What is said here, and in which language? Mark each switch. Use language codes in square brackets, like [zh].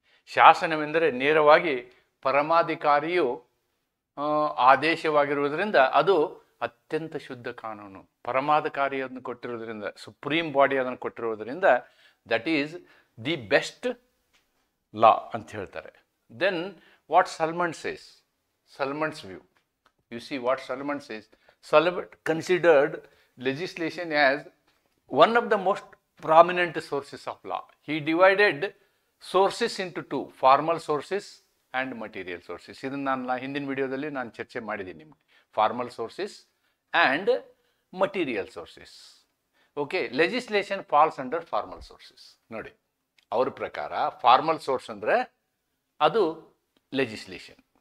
[kn] ಶಾಸನವೆಂದರೆ ನೇರವಾಗಿ ಪರಮಾಧಿಕಾರಿಯು ಆದೇಶವಾಗಿರುವುದರಿಂದ ಅದು ಅತ್ಯಂತ ಶುದ್ಧ ಕಾನೂನು. ಪರಮಾಧಿಕಾರಿ ಅದನ್ನು ಕೊಟ್ಟಿರೋದ್ರಿಂದ, ಸುಪ್ರೀಂ ಬಾಡಿ ಅದನ್ನು ಕೊಟ್ಟಿರೋದ್ರಿಂದ [en] that is the best law [kn] ಅಂತ ಹೇಳ್ತಾರೆ. [en] Then what Salmond says, Salmond's view, you see what Salmond says. Salmond considered legislation as one of the most prominent sources of law. He divided sources into two, formal sources and material sources. [kn] ಇದನ್ನು ನಾನು ಹಿಂದಿನ ವಿಡಿಯೋದಲ್ಲಿ ನಾನು ಚರ್ಚೆ ಮಾಡಿದ್ದೀನಿ ನಿಮಗೆ. [en] Formal sources and material sources. Okay, legislation falls under formal sources. [kn] ನೋಡಿ, ಅವ್ರ ಪ್ರಕಾರ ಫಾರ್ಮಲ್ ಸೋರ್ಸ್ ಅಂದರೆ ಅದು ಲೆಜಿಸ್ಲೇಷನ್.